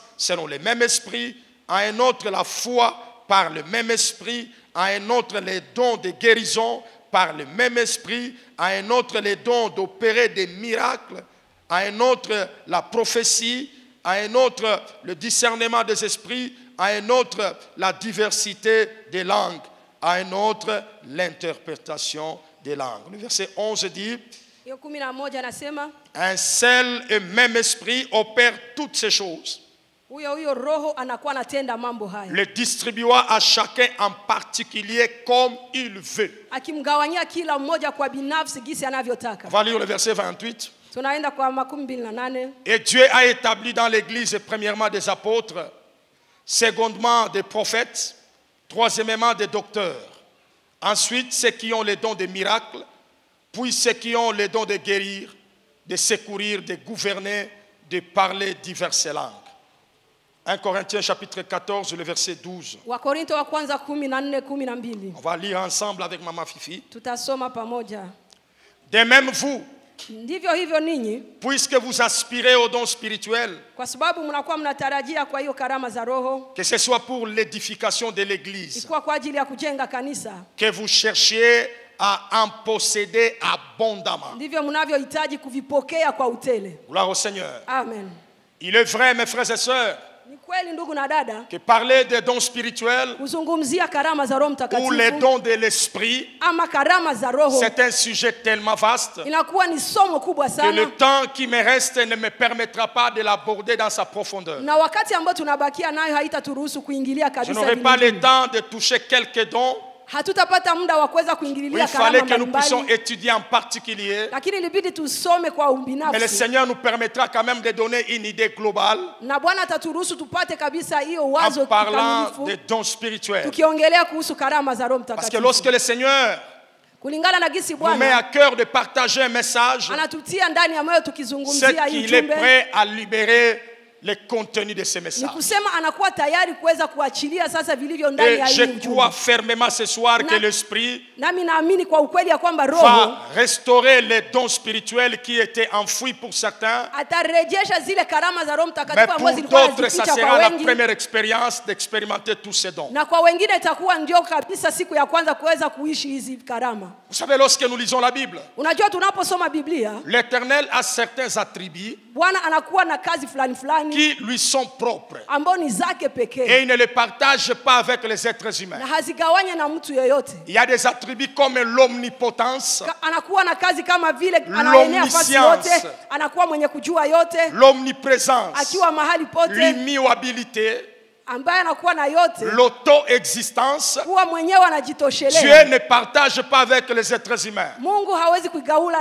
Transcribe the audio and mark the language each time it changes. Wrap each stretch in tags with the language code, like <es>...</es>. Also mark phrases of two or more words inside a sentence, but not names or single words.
<fr>selon le même Esprit, à un autre la foi par le même Esprit, à un autre les dons de guérison par le même Esprit, à un autre les dons d'opérer des miracles, à un autre la prophétie, à un autre le discernement des esprits, à un autre la diversité des langues, à un autre l'interprétation des langues. Le verset 11 dit:</fr> <sw>hiyo 11 anasema</sw> <fr>un seul et même esprit opère toutes ces choses,</fr> <sw>huyo Roho anakuwa anatenda mambo haya,</sw> <fr>le distribua à chacun en particulier comme il veut.</fr> <sw>akimgawanyia kila mmoja kwa binafsi gisi anavyotaka.</sw> <fr>On va lire le verset 28.</fr> <sw>Tunaenda kwa 28.</sw> <fr>Et Dieu a établi dans l'Église premièrement des apôtres, secondement des prophètes, troisièmement des docteurs, ensuite ceux qui ont les dons des miracles, puis ceux qui ont les dons de guérir, de secourir, de gouverner, de parler diverses langues. 1 Corinthiens chapitre 14, le verset 12.</fr> <sw>Wakorintho wa kwanza 14:12.</sw> <fr>On va lire ensemble avec Maman Fifi.</fr> <sw>Tutasoma pamoja.</sw> <fr>De même vous,</fr> <sw>Ndivyo hivyo ninyi,</sw> <fr>puisque vous aspirez aux dons spirituels,</fr> <sw>kwa sababu mnakuwa mnatarajia kwa hiyo karama za Roho,</sw> <fr>que ce soit pour l'édification de l'Église,</fr> <sw>ikuwa kwa ajili ya kujenga kanisa,</sw> <fr>que vous cherchiez à en posséder abondamment.</fr> <sw>ndivyo mnavyohitaji kuvipokea kwa utele.</sw> <fr>Gloire au Seigneur.</fr> <sw>Amen.</sw> <fr>Il est vrai, mes frères et sœurs,</fr> <sw>Ni kweli ndugu na dada,</sw> <fr>que parler des dons spirituels</fr> <sw>kuzungumzia karama za Roho</sw> <fr>ou les</fr> <sw>Mtakatifu</sw> <fr>dons de l'Esprit,</fr> <sw>ama karama za Roho</sw> <fr>c'est un sujet tellement vaste</fr> <sw>inakuwa ni somo kubwa</sw> <fr>que</fr> <sw>sana,</sw> <fr>le temps qui me reste ne me permettra pas de l'aborder dans sa profondeur.</fr> <sw>na wakati ambao tunabakia nayo haitaturuhusu kuingilia</sw> <fr>Je</fr> <sw>kabisa.</sw> <fr>n'aurai pas</fr> <sw>vile</sw> <fr>le temps de toucher quelques dons.</fr> <sw>hatutapata muda wa kuweza</sw> <fr>Il</fr> <sw>kuingililia</sw> <fr>fallait</fr> <sw>karama</sw> <fr>que nous puissions</fr> <sw>mbalimbali,</sw> <fr>étudier en particulier.</fr> <sw>lakini ilibidi tusome kwa</sw> <fr>Mais le</fr> <sw>ubinafsi,</sw> <fr>Seigneur nous permettra quand même de donner une idée globale</fr> <sw>na Bwana ataturuhusu tupate kabisa hiyo</sw> <fr>en</fr> <sw>wazo</sw> <fr>parlant des</fr> <sw>kikamilifu,</sw> <fr>dons spirituels.</fr> <sw>tukiongelea kuhusu karama za Roho</sw> <fr>Parce que lorsque</fr> <sw>Mtakatifu,</sw> <fr>le Seigneur</fr> <sw>kulingana na gisi</sw> <fr>nous met à</fr> <sw>Bwana</sw> <fr>cœur de partager un message,</fr> <sw>anatutia ndani ya moyo</sw> <fr>c'est</fr> <sw>tukizungumzia hii</sw> <fr>qu'il est</fr> <sw>ujumbe,</sw> <fr>prêt à libérer les contenus de ce</fr> <sw>ni</sw> <fr>message.</fr> <sw>kusema anakuwa tayari kuweza kuachilia sasa vilivyo ndani</sw> <fr>Et</fr> <sw>ya hii</sw> <fr>je</fr> <sw>ujumbe.</sw> <fr>crois fermement ce soir que</fr> <sw>Na-</sw> <fr>l'Esprit</fr> <sw>Nami naamini kwa ukweli ya kwamba Roho</sw> <fr>va restaurer les dons spirituels qui étaient enfouis pour certains,</fr> <sw>atarejesha zile karama za Roho</sw> <fr>mais</fr> <sw>Mtakatifu</sw> <fr>pour</fr> <sw>ambazo zilikuwa</sw> <fr>d'autres, ça</fr> <sw>zinajificha</sw> <fr>sera</fr> <sw>kwa</sw> <fr>la</fr> <sw>wengi,</sw> <fr>première expérience d'expérimenter tous ces dons.</fr> <sw>na kwa wengine itakuwa ndio kabisa siku ya kwanza kuweza kuishi hizi karama.</sw> <fr>Vous savez, lorsque nous lisons la Bible,</fr> <sw>Unajua, tunaposoma Biblia,</sw> <fr>l'Éternel a certains attributs</fr> <sw>Bwana anakuwa na kazi fulani fulani</sw> <fr>qui lui sont propres.</fr> <sw>ambao ni zake</sw> <fr>Et</fr> <sw>pekee</sw> <fr>il ne les partage pas avec les êtres humains.</fr> <sw>na hazigawanye na mtu yeyote.</sw> <fr>Il y a des attributs comme l'omnipotence,</fr> <sw>Anakuwa na kazi kama vile anaenea nafasi yote, anakuwa mwenye kujua yote,</sw> <fr>l'omniprésence,</fr> <sw>akiwa mahali pote,</sw> <fr>l'immuabilité,</fr> <sw>ambaye anakuwa na yote,</sw> <fr>l'auto-existence.</fr> <sw>kuwa mwenyewe</sw> <fr>Dieu</fr> <sw>anajitoshelea.</sw> <fr>ne partage pas avec les êtres humains.</fr> <sw>Mungu hawezi kuigawula</sw>